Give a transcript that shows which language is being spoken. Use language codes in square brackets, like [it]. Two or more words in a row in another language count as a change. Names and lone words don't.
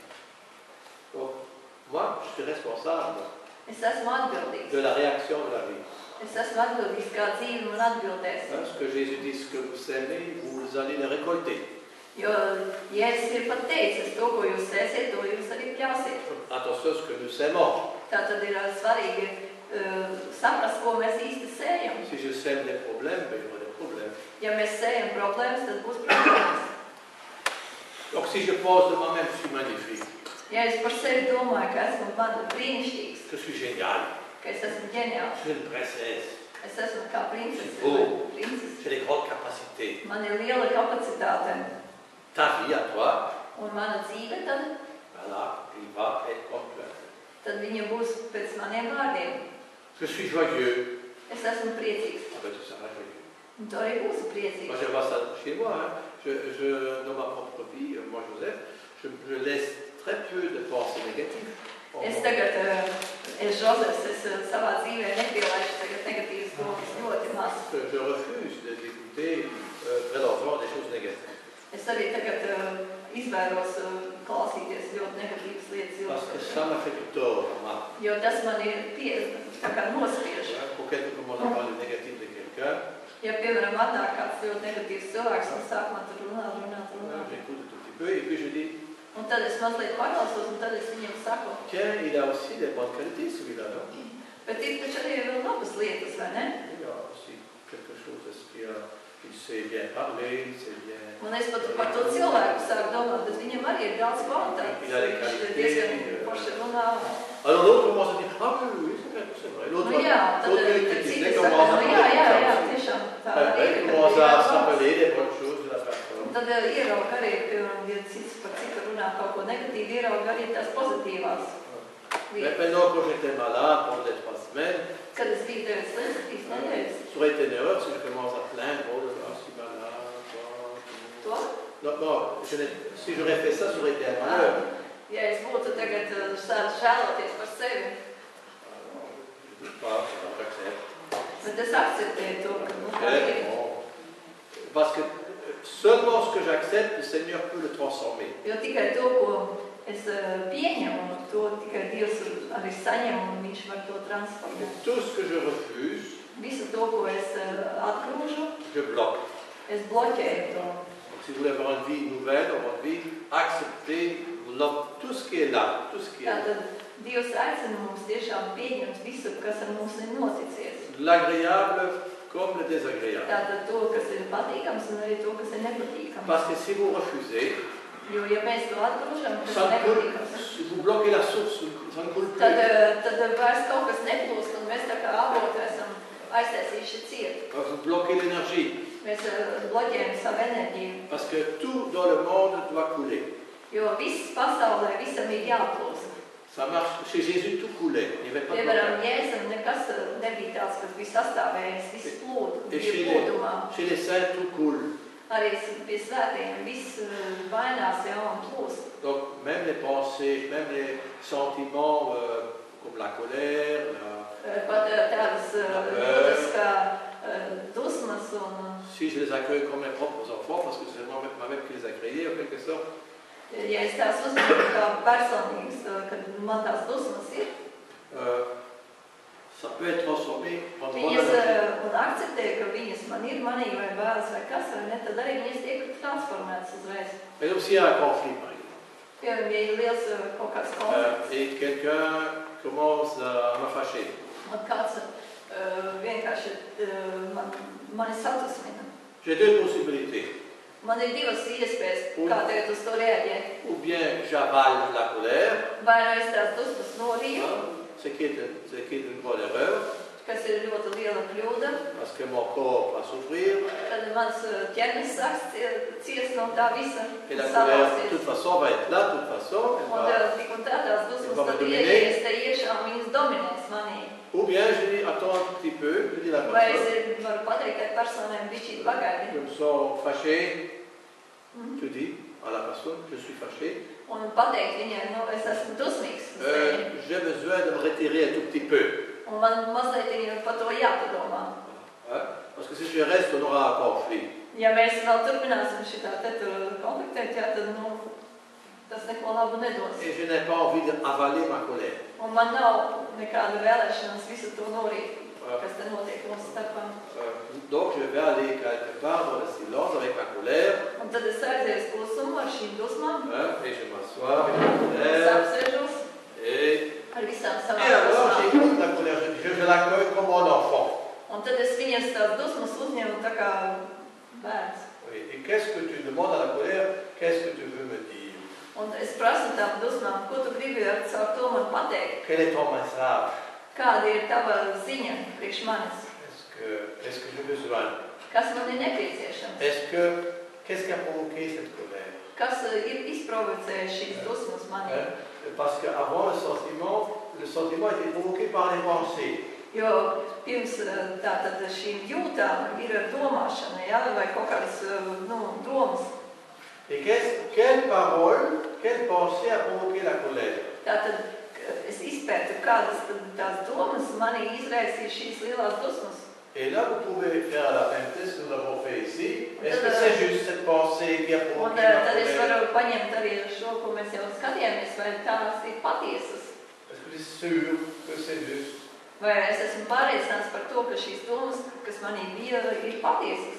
[fr] Donc, moi, je suis responsable [lv] Es esmu atbildīgs. [fr] de la réaction de la vie. [lv] Es esmu atbildīgs, kā dzīve man atbildēs. [fr] Hein, ce que Jésus dit, ce que vous semez, vous allez le récolter. [lv] Jo Jēzus ir pat teicis, to, ko jūs sēsiet, to jūs arī pļausiet. [fr] Attention à ce que nous semons. [lv] Tā tad ir svarīgi saprast, ko mēs īsti sējam. [fr] Si je sème des problèmes, ben, il y aura des problèmes. [lv] Ja mēs sējam problēmas, tad būs problēmas. [fr] Donc si je pense de moi-même, je suis magnifique, [lv] Ja es par sevi domāju, ka esmu brīnišķīgs, [fr] je suis génial, [lv] ka es esmu ģeniāls, [fr] je suis une princesse, [lv] es esmu kā princese Oh. vai princese, [fr] j'ai des grandes capacités. [lv] man ir liela kapacitāte, [fr] Ta vie à toi, [lv] un mana dzīve, [fr] voilà, il va être comme toi. [lv] tad viņa būs pēc maniem vārdiem. [fr] Je suis joyeux, [lv] Es esmu priecīgs, [fr] ah ben, tu seras joyeux. [lv] un tu arī būsi [fr] Moi, [lv] priecīgs. [fr] je vois ça chez moi, hein. Dans ma propre vie, moi, Joseph, je laisse très peu de pensées négatives. [lv] Es tagad, es Žozefs, es savā dzīvē nepielaišu tagad negatīvas domas ļoti maz. [fr] Je refuse d'écouter très longtemps des choses négatives. [lv] Es arī tagad izvēros klausīties ļoti negatīvas lietas, [fr] Parce que ça m'a fait du tort, moi. [lv] jo tas man ir tā kā nospiež. [fr] Pour quelqu'un commence à parler négatif de quelqu'un, [lv] Ja, piemēram, atnāk kāds ļoti negatīvs cilvēks un sāk man tur runāt. [fr] j'écoute un tout petit peu et puis je dis, [lv] Un tad es mazliet paklausos un tad es viņiem saku, [fr] tiens, il a aussi des bonnes qualités celui-là, non? [lv] bet ir taču arī vēl labas lietas, vai ne? [fr] Il a aussi quelque chose, il sait bien parler, il sait bien... [lv] Un es pat par to cilvēku sāku domāt, bet viņam arī ir daudz kvalitātes. [fr] Il a des [lv] Viņš [fr] qualités, [lv] diezgan forši runā. [fr] Alors l'autre commence à dire, ah oui, c'est vrai. L'autre [lv] Nu jā, tad [fr] il [lv] citi [fr] critique, [lv] saka, [fr] commence à [lv] nu [fr] parler [lv] jā, [fr] comme ça. [lv] tiešām tā [fr] Après, [lv] arī ir. [fr] il [lv] kad [fr] commence [lv] ir [fr] à [lv] labs. [fr] se rappeler des bonnes choses de la personne. [lv] Un tad ieraug arī, piemēram, ja cits par citu runā kaut ko negatīvu, ieraug arī tās pozitīvās [fr] Mais [lv] lietas. [fr] maintenant, quand j'étais malade pendant les 3 semaines, [lv] Kad es biju 9 nedēļas, [fr] ça aurait été une erreur si je commence à plaindre, oh là là, je suis malade. [lv] to, [fr] Non, non, si j'aurais fait ça, ça aurait été un malheur. [lv] ja es būtu tagad sācis žēloties par sevi, [fr] Je ne dis pas, j'accepte. [lv] bet es akceptēju to, ka nu, tā [fr] Mais [lv] ir. [fr] bon, parce que seulement ce que j'accepte, le Seigneur peut le transformer. [lv] Jo tikai to, ko es pieņemu, to tikai Dievs arī saņem un viņš var to [fr] Et [lv] transformēt. [fr] tout ce que je refuse, [lv] Visu to, ko es atgrūžu, [fr] je bloque. [lv] es bloķēju to. [fr] Donc, si vous voulez avoir une vie nouvelle dans votre vie, acceptez tout ce qui est là, tout ce qui est là. [lv] Tātad Dievs aicina mums tiešām pieņemt visu, kas ar mums ir noticies. [fr] L'agréable comme le désagréable. [lv] Tātad to, kas ir patīkams un arī to, kas ir nepatīkams. [fr] Parce que si vous refusez, [lv] Jo, ja mēs to atgrūžam, tas [fr] ça [lv] ir [fr] ne coule, [lv] nepatīkams. [fr] vous bloquez la source, ça ne coule [lv] Tad, [fr] plus. [lv] tad vairs kaut kas neplūst un mēs tā kā avotu esam aiztaisījuši ciet. [fr] Vous bloquez l'énergie. [lv] Mēs bloķējam savu enerģiju. [fr] Parce que tout dans le monde doit couler. [lv] Jo viss pasaulē visam ir jāplūst. [fr] Ça marche. Chez Jésus, tout coulait. Il n'y avait pas de [lv] Piemēram, [fr] blocage. [lv] Jēzum nekas nebija tāds, kas bija sastāvējis, viss plūd, [fr] Et [lv] bija plūdumā. [fr] chez les saints, tout coule. [lv] Arī pie svētījiem viss vainās jau un plūst. [fr] Donc, même les pensées, même les sentiments comme la colère, [lv] Pat tādas jūtas kā dusmas un, [fr] si je les accueille comme mes propres enfants, parce que c'est moi-même qui les ai créés en quelque sorte, [lv] ja es tās uzmanību kā personības, kad man tās dusmas ir, [fr] ça peut être transformé en bonne [lv] viņas [fr] énergie. [lv] un akceptē, ka viņas man ir manī vai bērns vai kas, vai ne, tad arī viņas tiek transformētas uzreiz. [fr] Par exemple, s'il y a un conflit, par exemple, [lv] Piemēram, ja ir liels kaut kāds konflikts, [fr] et quelqu'un commence à me fâcher, [lv] un kāds vienkārši mani satusmina. [fr] j'ai deux possibilités. [lv] Man ir divas iespējas, kā tagad uz to reaģēt. [fr] Ou bien j'avale la colère, [lv] Vai nu es tās dusmas norīju, [fr] ce qui est une grande erreur, [lv] kas ir ļoti liela kļūda, [fr] parce que mon corps va souffrir, [lv] tad mans ķermenis sāks ciest no tā visa [fr] et la [lv] un [fr] colère, de [lv] sabāsties. [fr] toute façon, va être là, de toute façon, elle [lv] Un [fr] va- [lv] tik un tā tās dusmas [fr] va [lv] tad [fr] me [lv] ieies te iekšā un viņas dominēs manī. [fr] Ou bien je dis, attends un tout petit peu, je dis à la [lv] Vai [fr] personne, [lv] es varu pateikt, ka personēm bišķīt pagaidi. [fr] je me sens fâché, Mhm. tu dis à la personne, je suis fâché, [lv] Un pateikt viņai, nu, es esmu dusmīgs uz tevi. [fr] j'ai besoin de me retirer un tout petit peu. [lv] Un Un man mazliet par to jāpadomā. [fr] Hein? Parce que si je reste, on aura un conflit. [lv] Ja mēs vēl turpināsim šitā te tur konfliktēt, jā, tad, tas neko labu nedos. [fr] Et je n'ai pas envie d'avaler ma colère. [lv] Un man nav nekāda vēlēšanās visu to norīt, kas te notiek mūsu starpā. [fr] Donc je vais aller quelque part dans le silence avec ma colère. [lv] Un tad es aizies klusumu ar šīm dusmām, [fr] Hein? Et je m'assois avec ma [lv] es [fr] colère. [lv] apsēžos [fr] Et [lv] ar visām [fr] Et [lv] savām [fr] alors [lv] dusmām. [fr] j'écoute la colère, je l'accueille comme un enfant. [lv] Un tad es viņas tās dusmas uzņemu tā kā bērns. [fr] Oui. Et qu'est-ce que tu demandes à la colère? Qu'est-ce que tu veux me dire? [lv] Un es prasu tām dusmām, ko tu gribi ar caur to man pateikt? [fr] Quel est ton message? [lv] Kāda ir tava ziņa priekš manis? [fr] Qu'est-ce que j'ai besoin? [lv] Kas man ir nepieciešams? [fr] Qu'est-ce qui a provoqué cette colère? [lv] Kas ir izprovocējis šīs dusmas manī? [fr] Hein? Parce qu'avant le sentiment a été provoqué par les pensées. [lv] Jo pirms tātad šīm jūtām ir domāšana, ja, vai kaut kādas domas. [fr] Et quelle parole, quelle pensée a provoqué la colère? [lv] Tātad es izpētu, kādas tās domas manī izraisīja šīs lielās dusmas. [fr] Et là, vous pouvez faire la même test que nous avons fait ici. Est-ce que c'est juste cette pensée qui a [lv] Un [fr] provoqué la [lv] tad es [fr] colère? [lv] varu paņemt arī šo, ko mēs jau skatījāmies, vai tās ir patiesas. [fr] Est-ce que tu es sûr que c'est juste? [lv] Vai es esmu pārliecināts par to, ka šīs domas, kas manī bija, ir patiesas.